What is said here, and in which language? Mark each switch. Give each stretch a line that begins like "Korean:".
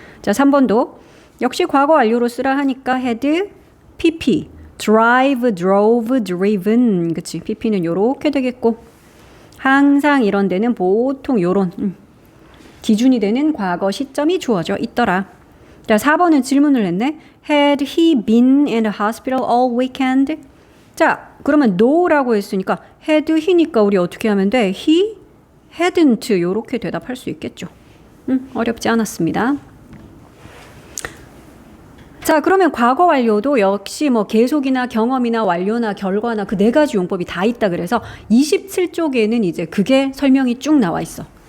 Korean: 자, 3번도 역시 과거 완료로 쓰라 하니까 had pp drive, drove, driven. 그치? pp는 요렇게 되겠고 항상 이런 데는 보통 요런 기준이 되는 과거 시점이 주어져 있더라. 자, 4번은 질문을 했네.
English: Had he been in the hospital all weekend?
Korean: 자, 그러면 no라고 했으니까 had he니까 우리 어떻게 하면 돼?
English: He hadn't
Korean: 요렇게 대답할 수 있겠죠. 어렵지 않았습니다. 자, 그러면 과거 완료도 역시 뭐 계속이나 경험이나 완료나 결과나 그 네 가지 용법이 다 있다 그래서 27쪽에는 이제 그게 설명이 쭉 나와 있어.